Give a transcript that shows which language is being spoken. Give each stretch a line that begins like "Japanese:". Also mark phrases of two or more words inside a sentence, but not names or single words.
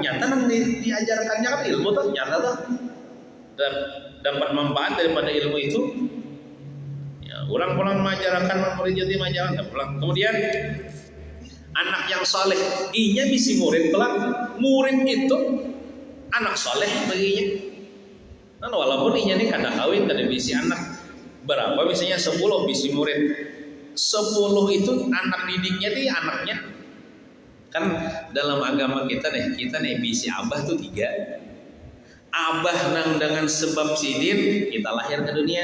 Banjar: Nyata yang diajarkannya kan ilmu tuh nyata tuh dan dapat manfaat daripada ilmu itu. Ya, orang pulang mengajarkan murid jadi mengajarkan pulang. Kemudian anak yang soleh, bisa murid kelak. Murid itu anak soleh baginya. Nah, walaupun ini kada kawin, kada bisi anak. Berapa misalnya 10 bisi murid. 10 itu anak didiknya nih anaknya. Kan dalam agama kita nih bisi abah tuh 3. Abah nang dengan sebab sidin kita lahir ke dunia.